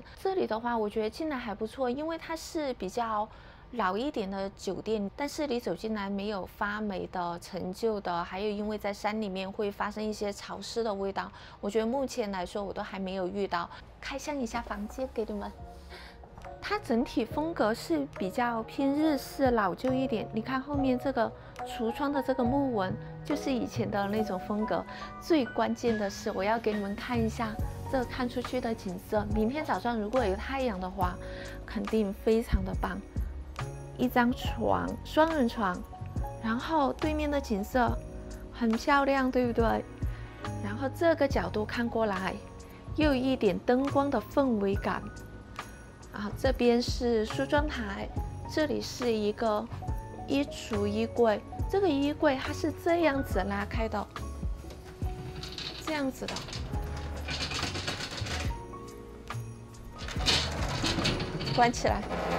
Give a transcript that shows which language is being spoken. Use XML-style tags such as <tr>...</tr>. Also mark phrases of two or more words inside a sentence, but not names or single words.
<zh>這裡的話，我覺得進來還不錯，因為它是比較老一點的酒店，但是你走進來沒有發霉的、陳舊的，還有因為在山裡面會發生一些潮濕的味道，我覺得目前來說我都還沒有遇到。開箱一下房間給你們。它整體風格是比較偏日式老舊一點，你看後面這個櫥窗的這個木紋就是以前的那種風格。最關鍵的是我要給你們看一下這個看出去的景色，明天早上如果有太陽的話肯定非常的棒。一張床，双人床，然後对面的景色很漂亮，对不对？然後這個角度看過來又有一點燈光的氛圍感。這邊是梳妝台，這裡是一個衣櫥衣櫃，這個衣櫃它是這樣子拉開的，這樣子的，關起來。</zh>